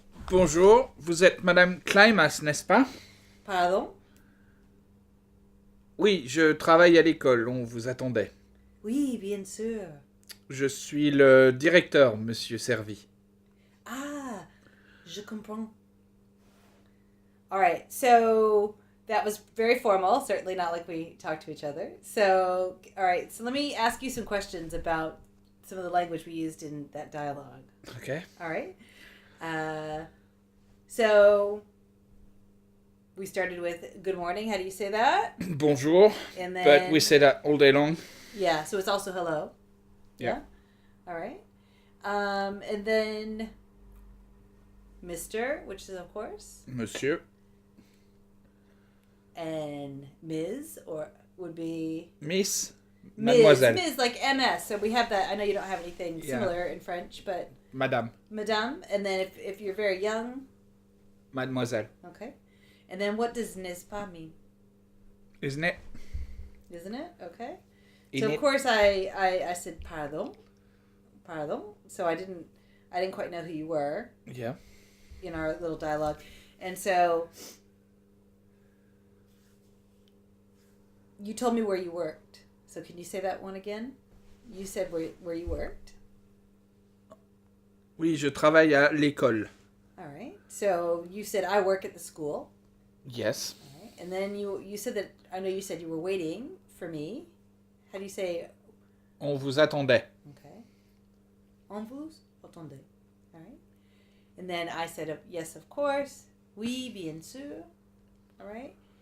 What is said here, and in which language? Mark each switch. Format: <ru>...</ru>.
<fr>Bonjour, vous êtes Madame Climas, n'est-ce pas? Pardon? Oui, je travaille à l'école, on vous attendait. Oui, bien sûr. Je suis le directeur, Monsieur Servi. Ah, je comprends.</fr> <en>All right, so that was very formal, certainly not like we talk to each other. So, all right, so let me ask you some questions about some of the language we used in that dialogue. Okay. All right. So we started with good morning. How do you say that?</en> <fr>Bonjour,</fr> <en>And then, but we say that all day long. yeah, so it's also hello. Yeah. All right. And then Mr., which is of course,</en> <fr>Monsieur.</fr> <en>and Ms. or would be Miss. Mademoiselle. Ms. like MS. So we have that. I know you don't have anything Yeah. similar in French, but</en> <fr>Madame. Madame.</fr> <en>And then if you're very young,</en> <fr>Mademoiselle.</fr> <en>okay. And then what does</en> <fr>n'est-ce pas</fr> <en>mean? Isn't it? Isn't it? Okay. In So it? of course I said pardon. So I didn't quite know who you were Yeah. in our little dialogue. And so you told me where you worked. So can you say that one again? You said where you worked.</en> <fr>Oui, je travaille à l'école.</fr> <en>All right. So you said I work at the school. Yes. All right. And then you said that I know you said you were waiting for me. How do you say?</en> <fr>On vous attendait.</fr> <en>Okay.</en> <fr>On vous attendez.</fr> <en>All right. And then I said yes, of course.</en> <fr>Oui, bien sûr.</fr> <en>All right.</en>